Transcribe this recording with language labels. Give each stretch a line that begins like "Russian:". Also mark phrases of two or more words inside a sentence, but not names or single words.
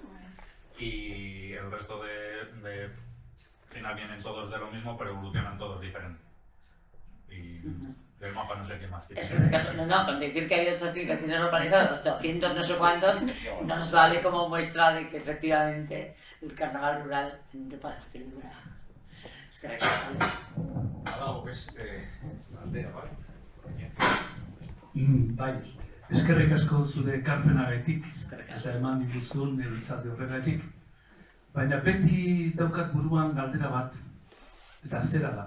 Spanish: Y el resto al final vienen todos de lo mismo, pero evolucionan todos diferentes. Y del mapa no sé qué más. Es que en el caso, no, con decir que hay 800 organizados, 800 no sé cuántos, nos vale como muestra de que efectivamente el carnaval rural en Europa se celebra. Es que
Basque: Badago beste aldea, bai? Bai, eskerrik asko zure ekarpenagatik Eskerrik asko. eta eman diguzun izate horregatik. Baina beti daukat buruan galdera bat, eta zera da.